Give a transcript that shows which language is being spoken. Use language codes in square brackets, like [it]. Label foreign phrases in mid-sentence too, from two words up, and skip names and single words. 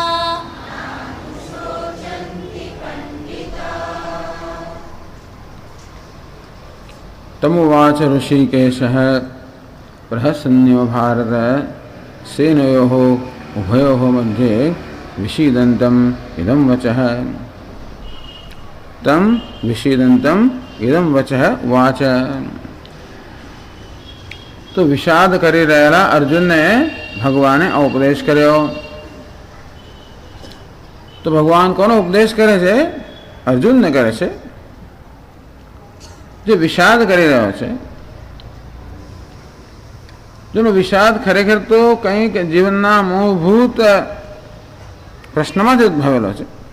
[sa] तमुवाच ऋषिकेशः प्रहसन्निव भारत सेनयोः उभयोः मध्ये विषीदन्तम् इदं वचः तम विषीदन्तम् इदं वचः वाच। [gu] તો વિષાદ કરી રહેલા અર્જુનને ભગવાને ઉપદેશ કર્યો। તો ભગવાન કોનો ઉપદેશ કરે છે? અર્જુનને કરે છે, જે વિષાદ કરી રહ્યો છે, જેનો વિષાદ ખરેખર તો કંઈક જીવનના મૂળભૂત પ્રશ્નમાંથી ઉદ્ભવેલો છે।